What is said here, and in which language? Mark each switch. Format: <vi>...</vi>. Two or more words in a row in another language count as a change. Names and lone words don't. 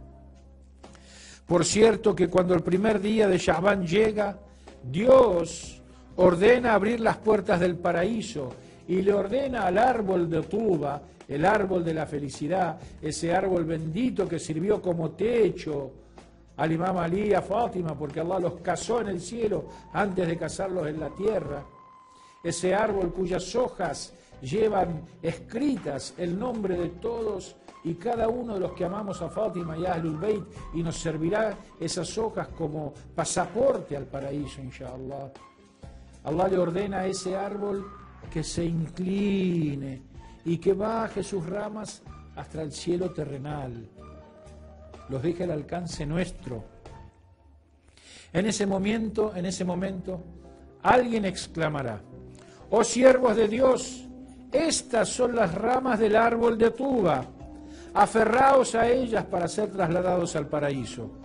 <es>Por cierto que cuando el primer día de Sha'ban llega, Dios ordena abrir las puertas del paraíso y le ordena al árbol de Tuba, el árbol de la felicidad, ese árbol bendito que sirvió como techo al Imam Ali y a Fátima, porque Allah los casó en el cielo antes de casarlos en la tierra. Ese árbol cuyas hojas llevan escritas el nombre de todos y cada uno de los que amamos a Fátima y a Ahlul Bayt, y nos servirá esas hojas como pasaporte al paraíso,</es> <ar>إن شاء الله.</ar> <es>Allah le ordena a ese árbol que se incline y que baje sus ramas hasta el cielo terrenal, los deje al alcance nuestro. En ese momento, alguien exclamará: oh siervos de Dios, estas son las ramas del árbol de Tuba, aferraos a ellas para ser trasladados al paraíso.</es>